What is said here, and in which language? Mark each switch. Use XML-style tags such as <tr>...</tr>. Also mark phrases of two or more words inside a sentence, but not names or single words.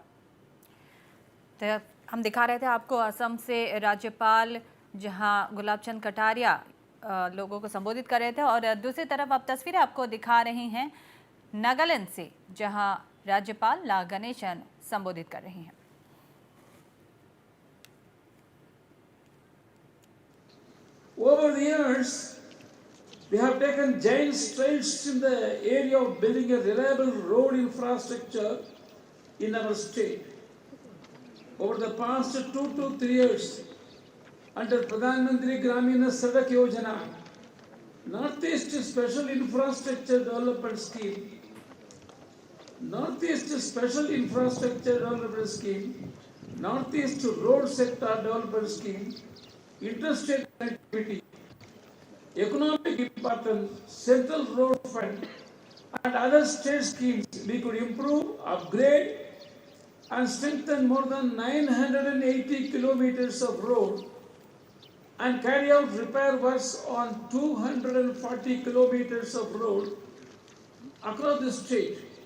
<hi>तो हम दिखा रहे थे आपको असम से राज्यपाल जहां गुलाब चंद कटारिया लोगों को संबोधित कर रहे थे, और दूसरी तरफ आप तस्वीरें आपको दिखा रही हैं नागालैंड से, जहां राज्यपाल ला गणेशन संबोधित कर रही हैं।</hi> <en>Over the years, we have taken giant strides in the area of building a reliable road infrastructure in our state. Over the past 2 to 3 years, under Pradhan Mantri Gramina Sadak Yojana, Northeast Special Infrastructure Development Scheme, Northeast Special Infrastructure Development Scheme, Northeast Road Sector Development Scheme, Interstate Connectivity, Economic Importance, Central Road Fund, and other state schemes, we could improve, upgrade, and strengthen more than 980 kilometers of road and carry out repair works on 240 kilometers of road across the state.</en>